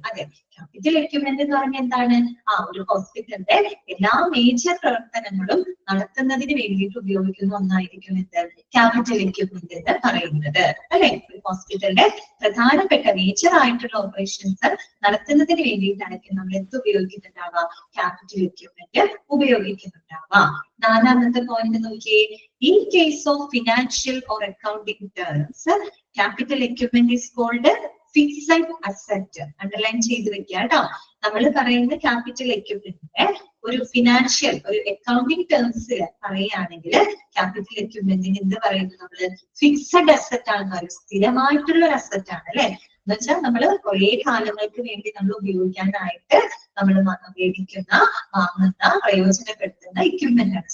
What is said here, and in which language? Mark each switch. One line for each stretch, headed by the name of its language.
Malayalam: അതെ, capital equipment എന്ന് പറഞ്ഞാൽ എന്താണ്? ഒരു ഹോസ്പിറ്റലിന്റെ എല്ലാ മേജർ പ്രവർത്തനങ്ങളും നടത്തുന്നതിന് വേണ്ടിയിട്ട് ഉപയോഗിക്കുന്ന ഒന്നായിരിക്കും എന്ത്? ക്യാപിറ്റൽ എക്യുപ്മെന്റ് എന്ന് പറയുന്നത്, അല്ലെ. ഒരു ഹോസ്പിറ്റലിന്റെ പ്രധാനപ്പെട്ട മേജർ ആയിട്ടുള്ള ഓപ്പറേഷൻസ് നടത്തുന്നതിന് വേണ്ടിയിട്ടായിരിക്കും നമ്മൾ എന്ത് ഉപയോഗിക്കുന്നുണ്ടാവുക? Capital equipment ഉപയോഗിക്കുന്നുണ്ടാവുക. 4ാമത്തെ പോയിന്റ് നോക്കിയേ.
English: In case of financial or accounting terms, capital equipment is called fixed asset.
Malayalam: Underline ചെയ്ത് വെക്കുക കേട്ടോ. നമ്മൾ പറയുന്ന ക്യാപിറ്റൽ എക്യുപ്മെന്റിന്റെ ഒരു ഫിനാൻഷ്യൽ, ഒരു അക്കൗണ്ടിങ് ടേംസിൽ പറയുകയാണെങ്കിൽ ക്യാപിറ്റൽ എക്യുപ്മെന്റിന് എന്ത് പറയുന്നത്? നമ്മള് ഫിക്സഡ് അസറ്റ് ആണെന്ന് പറയും. സ്ഥിരമായിട്ടുള്ള ഒരു അസറ്റ് ആണ്, അല്ലെ. എന്ന് വെച്ചാൽ നമ്മൾ കുറേ കാലങ്ങൾക്ക് വേണ്ടി നമ്മൾ ഉപയോഗിക്കാനായിട്ട് നമ്മൾ മേടിക്കുന്ന, വാങ്ങുന്ന, പ്രയോജനപ്പെടുത്തുന്ന എക്യുപ്മെന്റ് ആണ്.